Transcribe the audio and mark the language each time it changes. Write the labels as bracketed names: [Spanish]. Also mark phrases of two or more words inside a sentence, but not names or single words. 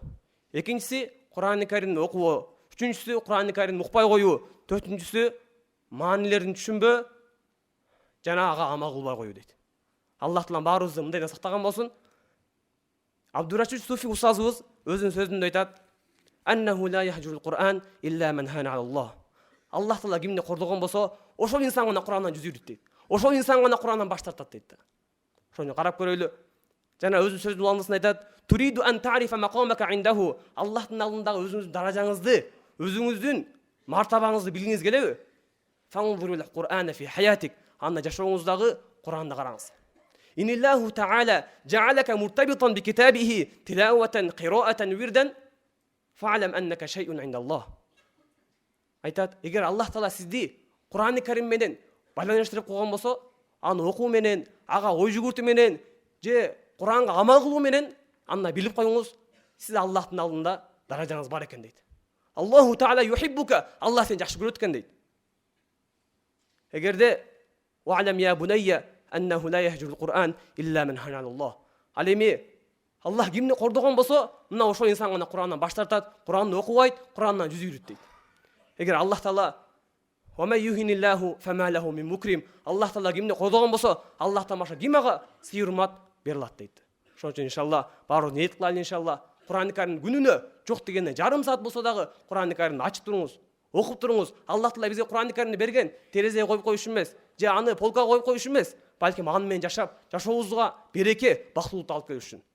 [Kyrgyz] Экинчиси Кур'ан Каримди окуу. Үчүнчүсү Кур'ан Каримди укпай коюу. Төртүнчүсү маанилерин түшүнбөө жана ага амал кылбай коюу дейт. Аллах Таала баарыбызды мындайдан сактаган болсун. Абдурашид Суфи устазыбыз өзүнүн сөзүндө айтат: [Arabic] "أنه لا يهجر القرآن إلا من هان على الله." [Kyrgyz] Аллах Таала кимди кордогон болсо, ошол инсан гана Кур'андан жүз үйрүт дейт. Ошол инсан гана Кур'андан баш тартат дейт. Ошону карап көрөйлү. Жана өзүнүн сөзүнүн уландысында айтат: [Arabic] "تريد أن تعرف مقامك عنده." [Kyrgyz] Аллахтын алдындагы өзүңүздүн даражаңызды, өзүңүздүн мартабаңызды билгиңиз келеби? [Arabic] فانظر القرآن في حياتك. [Kyrgyz] Анда жашооңуздагы Кур'анды караңыз. [Arabic] إن الله تعالى جعلك مرتبطا بكتابه تلاوة قراءة وردا فاعلم أنك شيء عند الله. [Kyrgyz] Айтат, эгер Аллах Таала сизди Кур'ан Карим менен байланыштырып койгон болсо, аны окуу менен, ага ой жүгүртүү менен, же Кур'анга амал кылуу менен, анда билип коюңуз, сиз Аллахтын алдында даражаңыз бар экен дейт. [Arabic] الله تعالى يحبك, [Kyrgyz] Аллах сени жакшы көрөт экен дейт. [Arabic] Эгерде واعلم يا بني أنه لا يهجر القرآن إلا من هان على الله. [Kyrgyz] Ал эми Аллах кимди кордогон болсо, мына ошол инсан гана Кур'андан баш тартат, Кур'анды окубайт, Кур'андан жүз үйрүт дейт. Эгер Аллах Таала [Arabic] ومن يهن الله فما له من مكرم, [Kyrgyz] Аллах Таала кимди кордогон болсо, Аллахтан башка ким ага сый-урмат бере алат дейт. Ошон үчүн иншалла баары ниет кылайлы иншалла. Кур'ан Карим күнүнө жок дегенде жарым саат болсо дагы Кур'ан Каримди ачып туруңуз, окуп туруңуз. Аллах Таала бизге Кур'ан Каримди берген терезеге коюп коюш эмес, же аны полкага коюп коюш эмес, балким аны менен жашап, жашообузга береке, бактылуулукту алып келиш үчүн.